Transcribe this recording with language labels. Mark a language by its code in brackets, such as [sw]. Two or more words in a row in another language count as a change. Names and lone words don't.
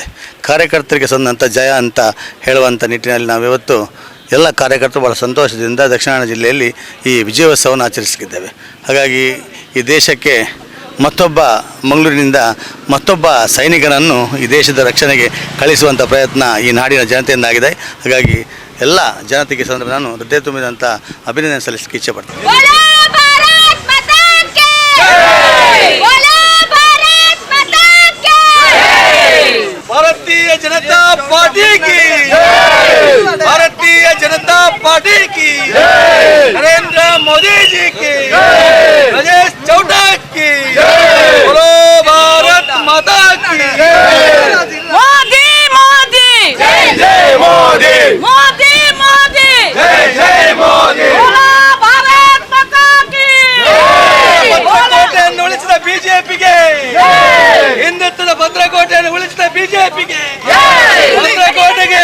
[kn] ಕಾರ್ಯಕರ್ತರಿಗೆ ಸಂದಂಥ ಜಯ ಅಂತ ಹೇಳುವಂಥ ನಿಟ್ಟಿನಲ್ಲಿ ನಾವಿವತ್ತು ಎಲ್ಲ ಕಾರ್ಯಕರ್ತರು ಭಾಳ ಸಂತೋಷದಿಂದ ದಕ್ಷಿಣ ಕನ್ನಡ ಜಿಲ್ಲೆಯಲ್ಲಿ ಈ ವಿಜಯೋತ್ಸವವನ್ನು ಆಚರಿಸುತ್ತಿದ್ದೇವೆ. ಹಾಗಾಗಿ ಈ ದೇಶಕ್ಕೆ ಮತ್ತೊಬ್ಬ ಮಂಗಳೂರಿನಿಂದ ಮತ್ತೊಬ್ಬ ಸೈನಿಕನನ್ನು ಈ ದೇಶದ ರಕ್ಷಣೆಗೆ ಕಳಿಸುವಂಥ ಪ್ರಯತ್ನ ಈ ನಾಡಿನ ಜನತೆಯಿಂದಾಗಿದೆ. ಹಾಗಾಗಿ ಎಲ್ಲ ಜನತೆಗೆ ಸಂದರ್ಭ ನಾನು ಹೃದಯ ತುಂಬಿದಂಥ ಅಭಿನಂದನೆ ಸಲ್ಲಿಸಲಿಕ್ಕೆ ಇಚ್ಛೆಪಡ್ತೀನಿ. [hi] भारतीय जनता पार्टी की भारतीय जनता पार्टी की नरेंद्र मोदी जी की ब्रिजेश चौटाला की बोलो भारत माता की मोदी मोदी जय जय मोदी मोदी मोदी जय जय मोदी बोलो भारत माता की [kn] ಭದ್ರಕೋಟೆಯನ್ನು ಉಳಿಸಿದ ಬಿಜೆಪಿಗೆ ಹಿಂದುತ್ವದ ಭದ್ರಕೋಟೆಯನ್ನು ಉಳಿಸಿದ ಬಿಜೆಪಿಗೆ ಭದ್ರಕೋಟೆಗೆ